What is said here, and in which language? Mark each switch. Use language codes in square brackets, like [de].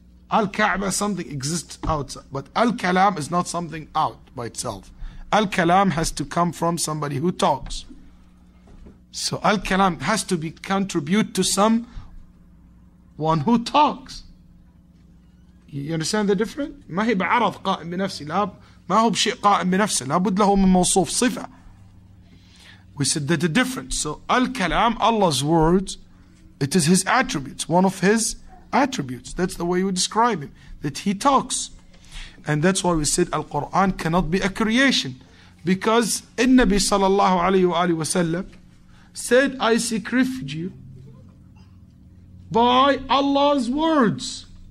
[en] Al-Kaaba something exists outside, but Al-Kalam is not something out by itself. Al-Kalam has to come from somebody who talks. So Al-Kalam has to be contribute to someone who talks. You understand the difference? [ar] ما هي بعرض قائم بنفسه، لا ما هو بشيء قائم بنفسه، لابد له من موصوف صفة. [en] We said that the difference. So Al-Kalam, Allah's words, it is His attributes, one of His attributes. That's the way we describe Him, that He talks. And that's why we said Al-Quran cannot be a creation, because Nabi sallallahu alayhi wa sallam said, I seek refuge by Allah's words.